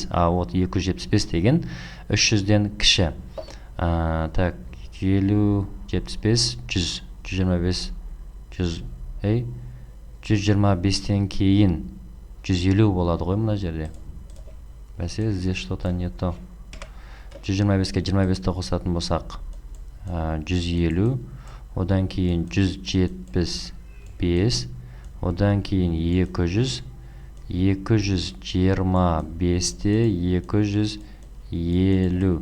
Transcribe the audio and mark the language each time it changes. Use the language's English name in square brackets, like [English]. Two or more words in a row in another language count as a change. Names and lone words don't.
[Kazakh] Вот 275 деген 300-ден кіші. Так, 50, 75, 100, 125, 100, 125-тен кейін 150 болады ғой мына жерде. Бәсе, [Russian] здесь что-то не то. [Kazakh] 125-ке 25-ті қосатын болсақ 150, одан кейін 175, одан кейін 200, 225-те 250.